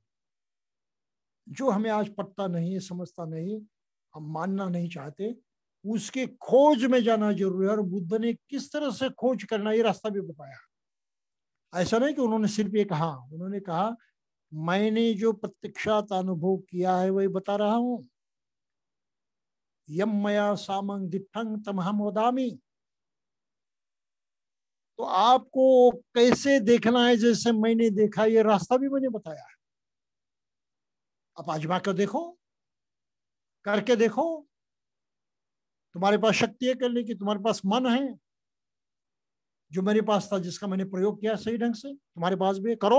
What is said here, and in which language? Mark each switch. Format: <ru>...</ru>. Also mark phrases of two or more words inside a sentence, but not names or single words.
<hi>जो हमें आज पढ़ता नहीं, समझता नहीं, हम मानना नहीं चाहते, उसके खोज में जाना जरूरी है। और बुद्ध ने किस तरह से खोज करना ये रास्ता भी बताया। ऐसा नहीं कि उन्होंने सिर्फ ये कहा, उन्होंने कहा मैंने जो प्रत्यक्षात अनुभव किया है वही बता रहा हूं।</hi> <pi>यम मया सामं दिठंग तमहम वदामि।</pi> <hi>तो आपको कैसे देखना है जैसे मैंने देखा, ये रास्ता भी मैंने बताया है। आप आजमा कर देखो, करके देखो। तुम्हारे पास शक्ति है करने की, तुम्हारे पास मन है, जो मेरे पास था, जिसका मैंने प्रयोग किया सही ढंग से, तुम्हारे पास भी करो।</hi>